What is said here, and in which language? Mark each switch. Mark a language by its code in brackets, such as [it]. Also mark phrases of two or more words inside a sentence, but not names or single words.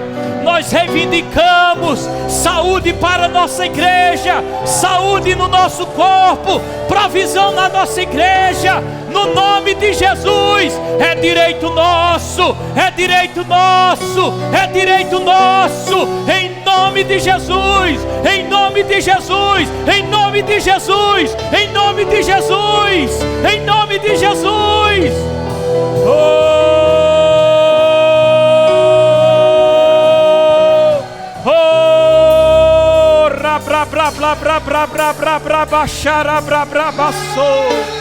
[pt] Nós reivindicamos saúde para a nossa igreja, saúde no nosso corpo, provisão na nossa igreja, no nome de Jesus. É direito nosso, é direito nosso, é direito nosso, em nome de Jesus, em nome de Jesus, em nome de Jesus, em nome de Jesus, em nome de Jesus. Bra bra bra bra bra bra bra bra baixara bra bra baçou.